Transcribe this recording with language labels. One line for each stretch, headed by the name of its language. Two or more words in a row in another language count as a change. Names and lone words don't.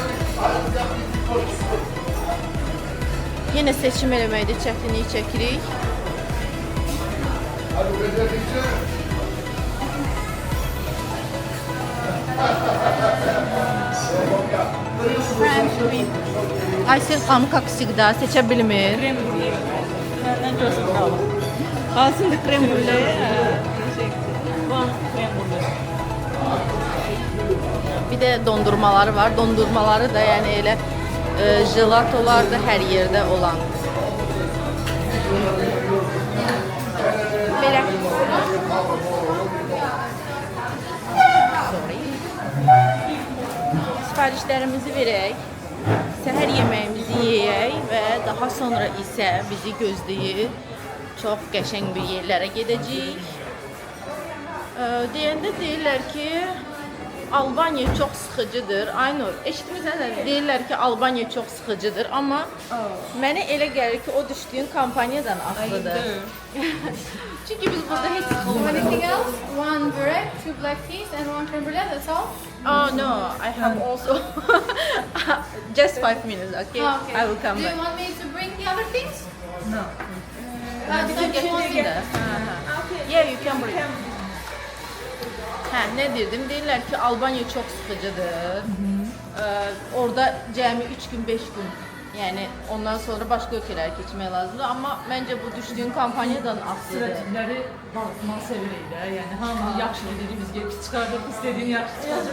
Azerbaijani: Yenə seçim eləməkdə çətinlik çəkirik. Aysel qamı kaksıqda seçə bilmir.
Turkish: Aslında krem brûlée. Bir de dondurmaları var.
Azerbaijani: Dondurmaları da yani elə jelatolar da hər yerdə olan. Belə. Sifarişlərimizi verək. Səhər yeməyimizi yeyək və daha sonra isə bizi gözləyir çox qəşəng bir yerlərə gedəcəyik. Deyəndə deyirlər ki, Albaniya çox sıxıcıdır. Aynur, eşitmisən, deyirlər ki, Albaniya çox sıxıcıdır, amma mənə elə gəlir ki, o düşdüyün kampaniyadan asılıdır. Çünki biz burada heç sıxılmırıq.
English: Anything else? One bread, two black teas, and one creme brulee. That's all. Oh no, I have also just 5 minutes, okay? Oh, okay. I will come Do you back. want me to bring the other things? No.
Azerbaijani: Bütün getirsin də.
English: Yeah, you can bring.
Azerbaijani: Hə, nə dedim? Deyirlər ki, Albaniya çox sıxıcıdır. Orada cəmi 3 gün, 5 gün. Yəni ondan sonra başqa ölkələrə keçmək lazımdır. Amma məncə bu düşdüyün kampaniyadan asılıdır. Stratejiləri bağlatmağı sevirik də. Yəni hamı yaxşı dediyi biz gəlib çıxardıq, istədiyin yaxşı çıxacaq.